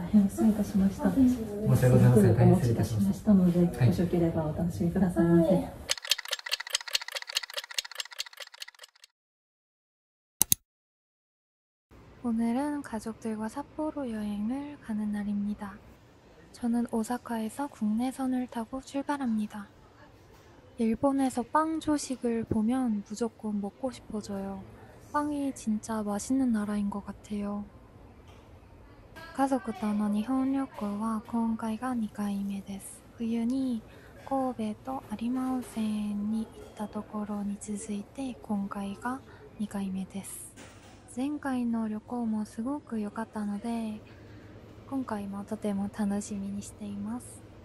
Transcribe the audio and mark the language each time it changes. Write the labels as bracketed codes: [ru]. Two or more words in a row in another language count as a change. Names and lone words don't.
[ja] 変失礼いたしました。申し訳ございません。大変失礼いたしましたので、もしよければお楽しみくださいませ。 [ko] 오늘은 가족들과 삿포로 여행을 가는 날입니다. 저는 오사카에서 국내선을 타고 출발합니다. 일본에서 빵 조식을 보면 무조건 먹고 싶어져요. 빵이 진짜 맛있는 나라인 것 같아요. [ja] 家族との日本旅行は今回が2回目です。冬に神戸と有馬温泉に行ったところに続いて今回が2回目です。前回の旅行もすごく良かったので、今回もとても楽しみにしています。